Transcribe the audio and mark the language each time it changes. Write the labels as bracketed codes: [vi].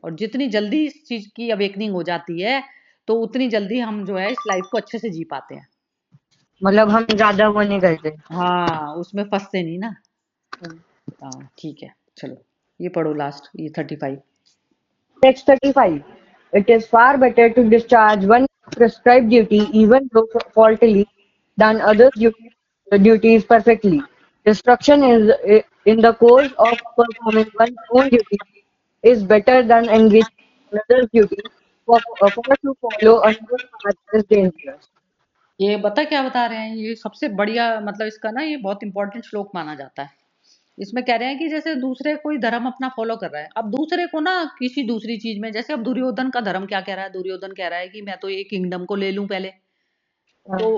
[hi] और जितनी जल्दी इस चीज की अवेकनिंग हो जाती है, तो उतनी जल्दी हम जो है इस लाइफ को अच्छे से जी पाते हैं। मतलब हम ज्यादा वो नहीं करते। हाँ, उसमें फंसते नहीं ना। हम्म। हाँ, ठीक है, चलो ये पढ़ो लास्ट, ये 35। [en] Text 35. It is far better to discharge one prescribed duty, even though faultily, than others' duties perfectly. Destruction is in the course of performing one's own duty is better than engaging in another's duty. For to follow another's path is dangerous. [hi] ये बता क्या बता रहे हैं, ये सबसे बढ़िया मतलब इसका ना, ये बहुत इंपॉर्टेंट श्लोक माना जाता है। इसमें कह रहे हैं कि जैसे दूसरे कोई धर्म अपना फॉलो कर रहा है, अब दूसरे को ना किसी दूसरी चीज में, जैसे अब दुर्योधन का धर्म क्या कह रहा है? दुर्योधन कह रहा है कि मैं तो ये किंगडम को ले लूं पहले, तो